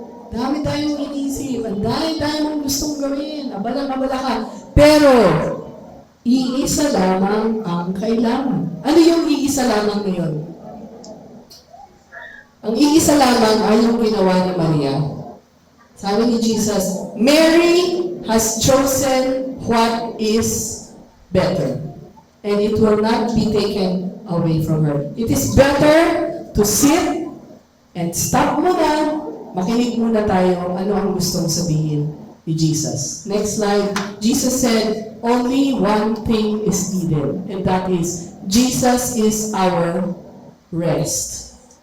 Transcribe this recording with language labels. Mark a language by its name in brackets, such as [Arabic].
[Filipino] Dami tayong iniisip. Ang dami mong gustong gawin. Abalang-abala ka. Pero, iisa lamang ang kailangan. Ano yung iisa lamang ngayon? Ang iisa lamang ay yung ginawa ni Maria. Sabi ni Jesus, [English] Mary has chosen what is better. And it will not be taken away from her. It is better to sit and [Filipino] stop muna. Makinig muna tayo ano ang gustong sabihin ni Jesus. [English] Next slide. Jesus said, only one thing is needed, and that is, Jesus is our rest.